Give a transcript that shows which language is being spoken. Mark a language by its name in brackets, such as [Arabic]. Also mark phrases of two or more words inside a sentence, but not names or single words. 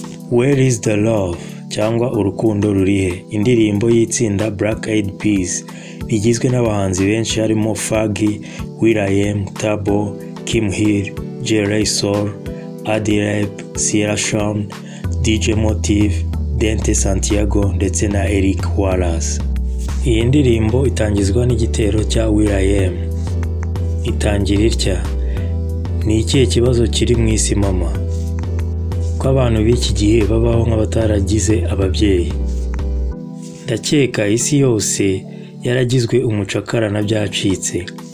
[English] Where is the love [Kinyarwanda] cyangwa urukundo rurihe, indirimbo y'itsinda Black Eyed Peas rigizwe n'abahanzi benshi harimo Fergie, will.i.am, Tabo, Kim Hill, Jay Ray Soul, Addy-Rap, Sierra Sean, DJ Motive, Dente Santiago ndetse na Eric Wallace. Iyi ndirimbo itangizwa n'igitero cya will.i.am. Itangira itya: ni ikihe kibazo kiri mu isi mama, ko abantu b'iki gihe babaho nk'abataragize ababyeyi? Ndakeka isi yose yaragizwe umucakara na byacitse.